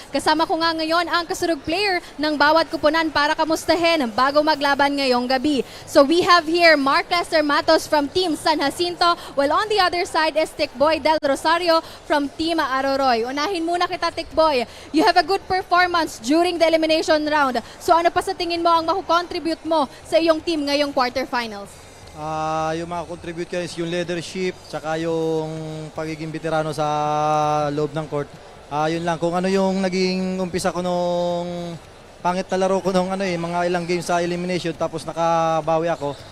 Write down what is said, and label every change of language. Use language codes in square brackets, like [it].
[tl] Kasama ko nga ngayon ang kasurog player ng bawat kupunan para kamustahin bago maglaban ngayong gabi. [en] So we have here Mark Lester Matos from Team San Jacinto, while on the other side is Tikboy del Rosario from Team Aroroy. [tl] Unahin muna kita, [en] Tikboy. You have a good performance during the elimination round. [tl] So ano pa sa tingin mo ang makukontribute mo sa iyong team ngayong quarterfinals? Yung mga contribute ko is yung leadership, tsaka yung pagiging veterano sa loob ng court. Yun lang, kung ano yung naging umpisa ko nung pangit na laro ko nung mga ilang games sa elimination, tapos nakabawi ako.